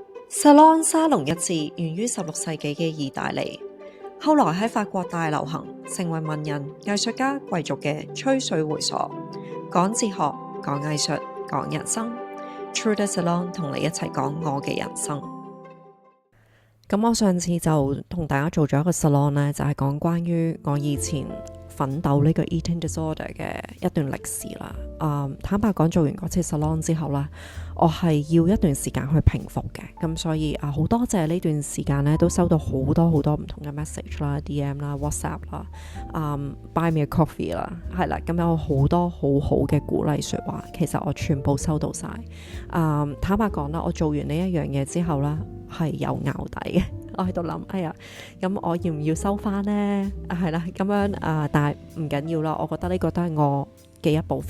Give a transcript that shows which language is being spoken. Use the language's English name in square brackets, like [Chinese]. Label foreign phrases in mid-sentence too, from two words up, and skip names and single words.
[Cantonese] Salon 沙龍一詞源於16世紀嘅意大利，後來喺法國大流行，成為文人、藝術家、貴族嘅吹水會所，講哲學、講藝術、講人生。Through the Salon 同你一齊講我嘅人生。咁我上次就同大家做咗一個 Salon 呢，就係講關於我以前奮鬥呢個 [English] eating disorder [Cantonese] 嘅一段歷史啦。坦白講，做完嗰次 salon 之後啦，我係要一段時間去平復嘅。咁所以好多謝呢段時間咧，都收到好多唔同嘅 message 啦、DM 啦、WhatsApp 啦、buy me a coffee 啦，係啦，咁有好多好好嘅鼓勵説話，其實我全部收到晒。坦白講啦，我做完呢一樣嘢之後啦，係有淆底嘅。我喺度諗，哎呀，咁我要唔要收翻呢？係啦，咁樣但係唔緊要啦。我覺得呢個都係我嘅一部分。